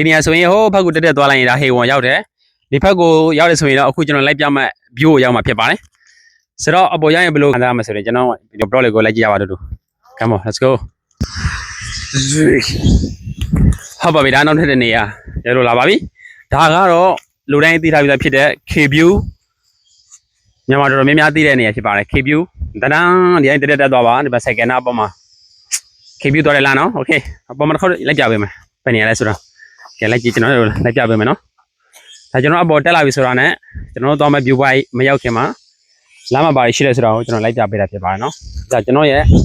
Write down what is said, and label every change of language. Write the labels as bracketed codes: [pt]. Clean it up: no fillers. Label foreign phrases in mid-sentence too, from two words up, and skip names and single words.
[my] နေရာဆိုရင်ဟိုဘက်ကိုတက်တက်သွားလိုက်ရင်ဒါဟေဝံရောက်တယ်ဒီဘက်ကိုရောက်တယ်ဆိုရင်တော့အခုကျွန်တော်လိုက်ပြမဲ့ view ကိုရောက်မှာဖြစ်ပါတယ်ဆိုတော့အပေါ်ရောက်ရင်ဘယ်လိုခံစားရမလဲဆိုရင်ကျွန်တော်ဒီ blog လေးကိုလိုက်ကြည့်ရပါတော့ [en] Come on let's go [my] ဟုတ်ပါပြီဒါနောက်ထပ်တဲ့နေရာရလို့လာပါပြီဒါကတော့လူတိုင်းသိထားပြီးသားဖြစ်တဲ့ K-view မြန်မာတော်တော်များများသိတဲ့နေရာဖြစ်ပါတယ် K-view တန်းဒီတိုင်းတက်တက်သွားပါဒီဘက် second အပေါ်မှာK-view တော်တယ်လားနော် Okay အပေါ်မှာတစ်ခါလိုက်ကြပေးမယ်ဘယ်နေရာလဲဆိုတော့ကဲလိုက်ကြည့်ကျွန်တော်တို့လိုက်ကြပေးမယ်နော်ဒါကျွန်တော်အပေါ်တက်လာပြီဆိုတာနဲ့ကျွန်တော်တို့သွားမဲ့ [en] view point [my] မရောက်ခင်မှာလမ်းမှာပါရှိတယ်ဆိုတော့ကျွန်တော်လိုက်ကြပေးတာဖြစ်ပါတယ်နော်ဒါကျွန်တော်ရဲ့